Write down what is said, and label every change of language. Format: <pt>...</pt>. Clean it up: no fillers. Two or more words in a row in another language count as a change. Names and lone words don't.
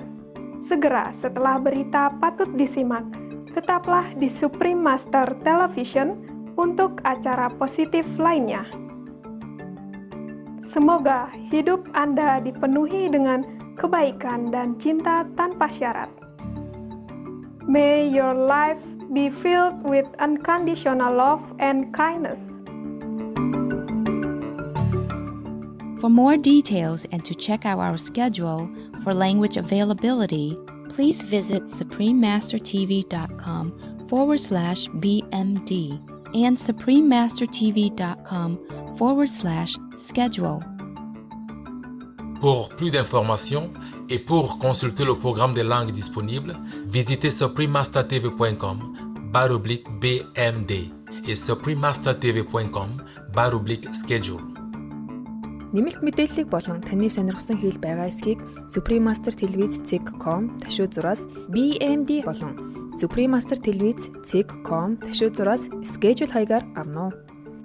<id>Segera setelah berita patut disimak, tetaplah di Supreme Master Television untuk acara positif lainnya. Semoga hidup Anda dipenuhi dengan kebaikan dan cinta tanpa syarat.</id> <en>May your lives be filled with unconditional love and kindness. For more details and to check out our schedule for language availability, please visit suprememastertv.com/BMD and suprememastertv.com/schedule.</en> <fr>Pour plus d'informations et pour consulter le programme des langues disponibles, visitez suprememastertv.com/BMD et suprememastertv.com/schedule.</fr> <mn>Нэмэлт мэдээллийг болон таны сонирхсан хэл байгаа эсхийг Supreme Master Televiz.com /зураас BMD болон Supreme Master Televiz.com /зураас schedule хаягаар авно.</mn>